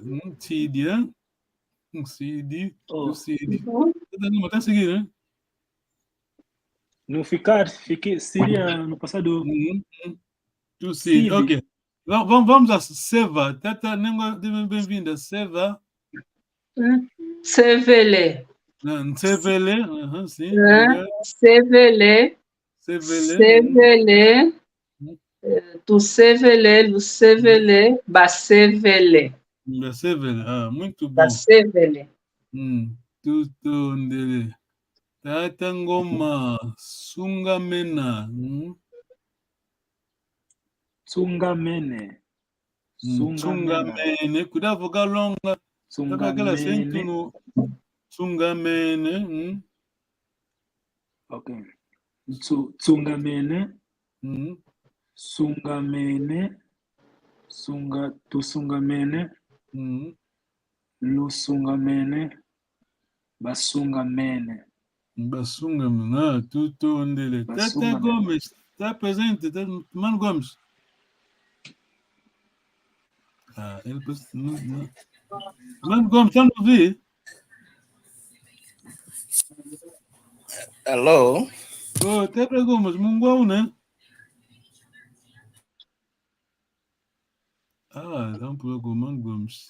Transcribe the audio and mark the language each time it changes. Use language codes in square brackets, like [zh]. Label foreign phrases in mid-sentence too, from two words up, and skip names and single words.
[pt] Sídia. Sídia. Está a seguir, né? No ficar, seria no passado. Tu sim, ok. Vamos a Seva. Tata, bem-vinda. Seva. [kg] Sevele. Sevele. Sim. Sevele. Tu Sevele, do Sevele, Basevele. Basevele. [pt] Muito bom. [kg] Basevele. [pt] Tudo ndele. Tata Ngoma. [kg] Sungamena. Sungamene. [pt] Cuidado, vogal longa. Sabe aquele acento no Sungamene. [kg] Ok. Sungamene. Tusungamene. Lusungamene. Basungamene. [pt] Tudo ndele. Tata Gomes. Está presente, Mano Gomes. Ele não. Mano Gomes, está a ouvir? Alô? Tata Gomes, Mungol, né? Dá um pouco, Mano Gomes.